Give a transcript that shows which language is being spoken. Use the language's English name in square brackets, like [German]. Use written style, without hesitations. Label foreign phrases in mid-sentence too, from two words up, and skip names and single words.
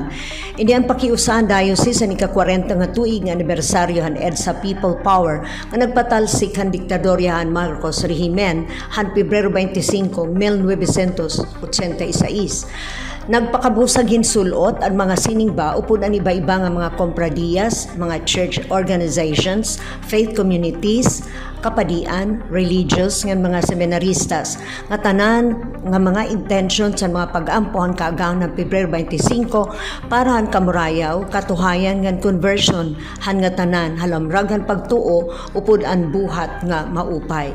[Waray] Ini ang pakiusahan diocese ang ika-40 nga tuig nga anibersaryo han EDSA People Power nga nagpatalsik han diktadorya han Marcos rehimen han Pebrero 25, 1986. Nagpakabusag hinsulot ang mga siningba upod ang iba-iba nga mga kompradiyas, mga [English] church organizations, faith communities, [Waray] kapadian, religious, nga mga seminaristas, nga tanan nga mga intention sa mga pag-ampohan kaagaw ng Pebrero 25 para han kamurayaw, katuhayan nga conversion, han nga tanan, halamragan pagtuo, upod ang buhat nga maupay.